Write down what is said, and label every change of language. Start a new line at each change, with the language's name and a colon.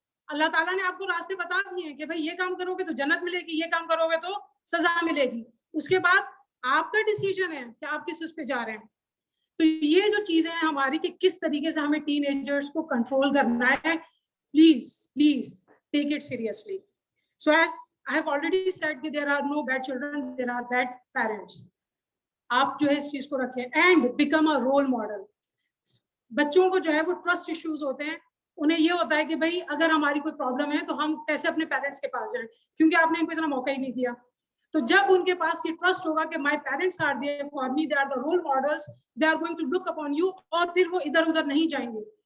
Hindi: अल्लाह ताला ने आपको रास्ते बता दिए हैं कि भाई ये काम करोगे तो जन्नत मिलेगी, ये काम करोगे तो सजा मिलेगी। उसके बाद आपका डिसीजन है कि आप किस उस पे जा रहे हैं। तो ये जो चीजें हैं हमारी कि किस तरीके से हमें टीनेजर्स को कंट्रोल करना है, please please
English: Take it seriously. So as I have already said कि there are no bad children, there are bad parents.
Hindi: आप जो है इस चीज को रखें
English: and become a role model.
Hindi: बच्चों को जो है वो ट्रस्ट इश्यूज होते हैं, उन्हें ये होता है कि भाई अगर हमारी कोई प्रॉब्लम है तो हम कैसे अपने पेरेंट्स के पास जाएं, क्योंकि आपने इनको इतना मौका ही नहीं दिया। तो जब उनके पास ये ट्रस्ट होगा कि
English: my parents are there for me, they are the role models, they are going to look upon you,
Hindi: और फिर वो इधर उधर नहीं जाएंगे।